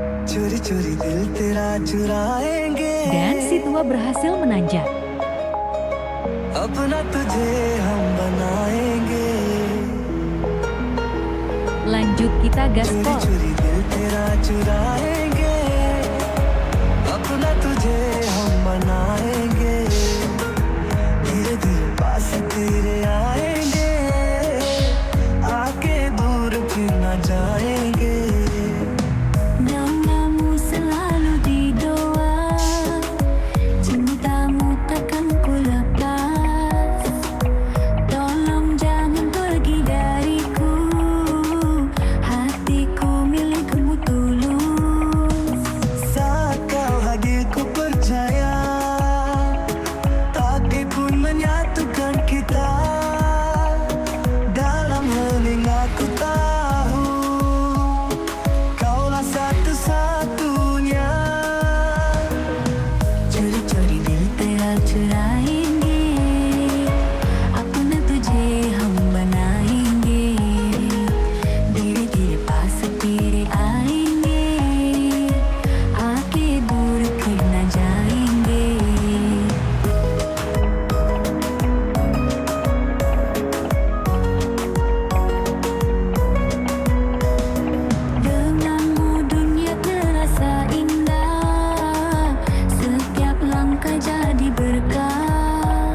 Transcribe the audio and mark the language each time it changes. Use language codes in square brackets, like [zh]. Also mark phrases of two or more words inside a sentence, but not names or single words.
[hi] चोरी चोरी दिल तेरा चुराएंगे [id] Dan si tua berhasil menanjak. [hi] अपना तुझे हम बनाएंगे [id] Lanjut kita [hi] चोरी [id] gaspol. [hi] चोरी दिल तेरा चुराएंगे अपना तुझे हम बनाएंगे धीरे धीरे पास तेरे आएंगे आके दूर फिर ना जाएंगे [id] Namamu selalu di doa, cintamu takkan ku lepas. Tolong jangan pergi dariku, hatiku milikmu tulus. saat kau hadir ku percaya takdir pun menyatukan kita dalam hening aku tahu kaulah satu-satunya [hi] चोरी चोरी दिल तेरा चुराएंगे, अपना तुझे हम बनाएंगे, धीरे धीरे पास तेरे आएंगे, आके दूर फिर न जाएंगे. [id] Denganmu dunia terasa indah, setiap langkah jadi berkah.